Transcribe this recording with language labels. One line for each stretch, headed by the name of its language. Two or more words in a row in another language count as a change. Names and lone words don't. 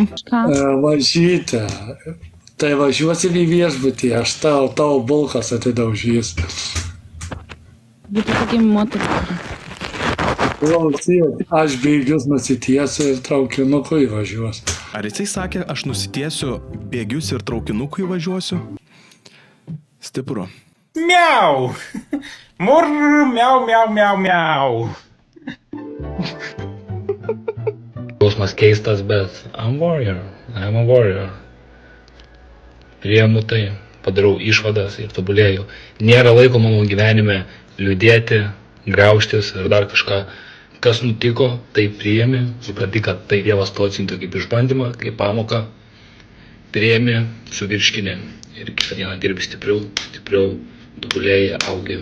Lithuanian: Važyte, tai važiuosim į viešbutį, aš tau bulkas atidaužys. Būtų tokie motociklai. Klausyk, aš bėgius nusitiesiu ir traukinuku įvažiuosiu. Ar jisai sakė, aš nusitiesiu bėgius ir traukinuku įvažiuosiu? Stipru. Miau! Mur, miau, miau, miau, miau. Jausmas keistas, bet
English: I'm a warrior.
Lithuanian: Priemu tai, padarau išvadas ir tobulėju. Nėra laiko mano gyvenime liūdėti, graužtis ir dar kažką. Kas nutiko, tai priemi, supranti, kad tai Dievas to atsiuntė kaip išbandymą, kaip pamoką. Priemi, suvirškini ir kitą dieną dirbi stipriau, tobulėji, augi.